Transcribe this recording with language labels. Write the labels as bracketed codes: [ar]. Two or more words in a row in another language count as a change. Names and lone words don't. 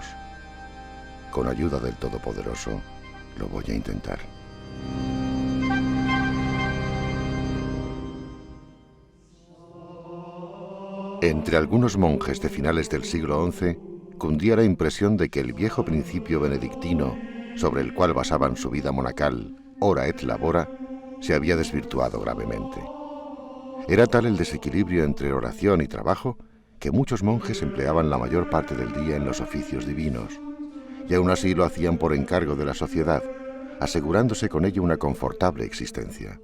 [es] Con ayuda del Todopoderoso, lo voy a intentar. Entre algunos monjes de finales del siglo XI, cundía la impresión de que el viejo principio benedictino, sobre el cual basaban su vida monacal, [la] ora et labora, [es] se había desvirtuado gravemente. Era tal el desequilibrio entre oración y trabajo que muchos monjes empleaban la mayor parte del día en los oficios divinos, y aún así lo hacían por encargo de la sociedad, asegurándose con ello una confortable existencia.